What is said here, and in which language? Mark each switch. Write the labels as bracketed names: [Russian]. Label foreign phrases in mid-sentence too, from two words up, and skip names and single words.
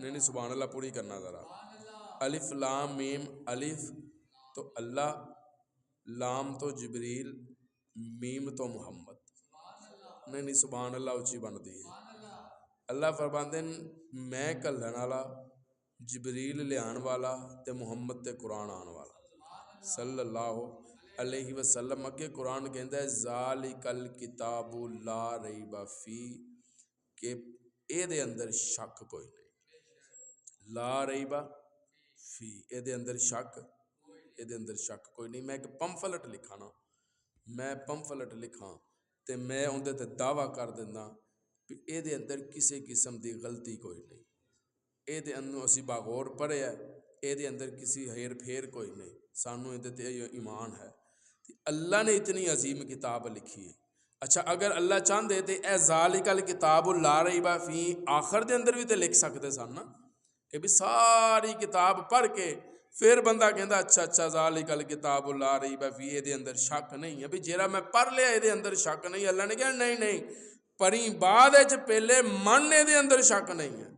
[Urdu] نہیں سبحان اللہ پوری کرنا ذرا. [Arabic] الف لام میم [Urdu] الف تو اللہ لام تو جبریل میم تو محمد. نہیں سبحان اللہ اچھی بنتی ہے. [Punjabi] اللہ فرماندے میں کلن والا جبریل لیان والا تے محمد تے قرآن آن والا صلی اللہ علیہ وسلم. اگے قرآن کہندا ہے [Arabic] ذالک الکتاب لا ریب فی [Punjabi] کہ اے دے اندر شک کوئی نہیں [Arabic] لا ریب فی [Punjabi] اے دے اندر شک اے دے اندر شک کوئی نہیں. میں ایک پمفلٹ لکھا نا میں پمفلٹ لکھاں تے میں اندر تے دعویٰ کر دینا کہ اے دے اندر کسی قسم دی غلطی کوئی نہیں. اے دے اندر اسی باغور پڑھے ہے اے دے اندر کسی ہیر پھیر کوئی نہیں. سانو اے تے ایمان ہے اللہ نے اتنی عظیم کتاب لکھی ہے. اچھا اگر اللہ چاہندے تے اے [Arabic] ذالک الکتاب لا ریب فی [Punjabi] آخر دے اندر بھی تے لکھ سکتے سن نا کہ بھی ساری کتاب پڑھ کے پھر بندہ کہندا اچھا [Arabic] ذالک الکتاب لا ریب فی [Punjabi] اے دے اندر شک نہیں ہے بھی جیرا میں پڑھ لیا اے دے اندر شک نہیں. اللہ نے کہا نہیں پڑھی بعد وچ پہلے من اے دے اندر شک نہیں ہے.